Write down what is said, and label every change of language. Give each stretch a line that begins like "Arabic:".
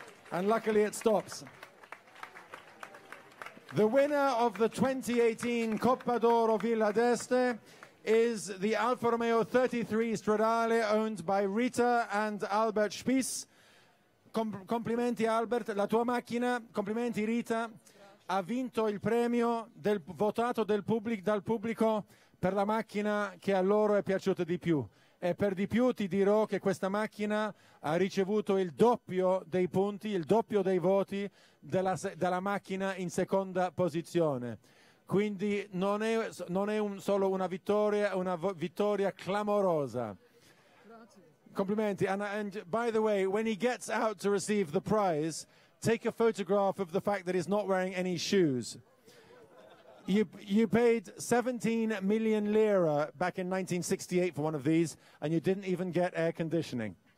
English: And luckily it stops. The winner of the 2018 Coppa d'Oro Villa d'Este is the Alfa Romeo 33 Stradale, owned by Rita and Albert Spiess.
Italian: Complimenti Albert, la tua macchina, complimenti Rita, ha vinto il premio votato dal pubblico per la macchina che a loro è piaciuta di più. E per di più ti dirò che questa macchina ha ricevuto il doppio dei punti, il doppio dei voti della macchina in seconda posizione. Quindi non è solo una vittoria clamorosa. Complimenti.
English: And by the way, when he gets out to receive the prize, take a photograph of the fact that he's not wearing any shoes. You paid 17 million lira back in 1968 for one of these, and you didn't even get air conditioning.